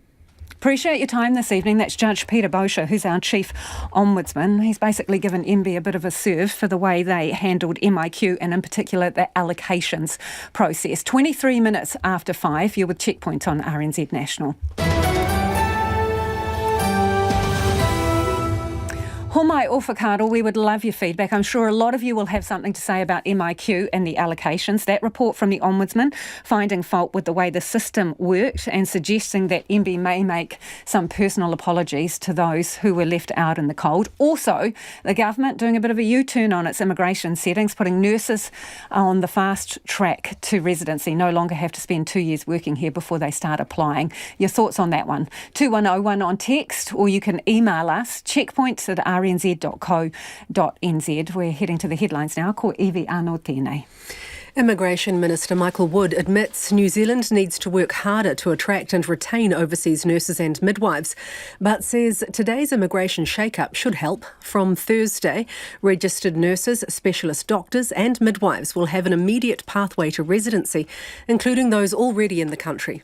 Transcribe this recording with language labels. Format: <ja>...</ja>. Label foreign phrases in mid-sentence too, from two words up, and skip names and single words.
<en>Appreciate your time this evening. That's Judge Peter Bosher, who's our Chief Ombudsman. He's basically given MB a bit of a serve for the way they handled MIQ and in particular the allocations process. 23 minutes after 5, you're with Checkpoint on RNZ National.</en> <mi>Ko mai o whakaaro,</mi> <en>we would love your feedback. I'm sure a lot of you will have something to say about MIQ and the allocations. That report from the Ombudsman finding fault with the way the system worked and suggesting that MB may make some personal apologies to those who were left out in the cold. Also, the government doing a bit of a U-turn on its immigration settings, putting nurses on the fast track to residency, no longer have to spend 2 years working here before they start applying. Your thoughts on that one? 2101 on text, or you can email us, checkpoints@rnz.co.nz. We're heading to the headlines now.</en> <mi>Ko Evie anō tēnei.</mi> <en>Immigration Minister Michael Wood admits New Zealand needs to work harder to attract and retain overseas nurses and midwives, but says today's immigration shake-up should help. From Thursday, registered nurses, specialist doctors and midwives will have an immediate pathway to residency, including those already in the country.</en>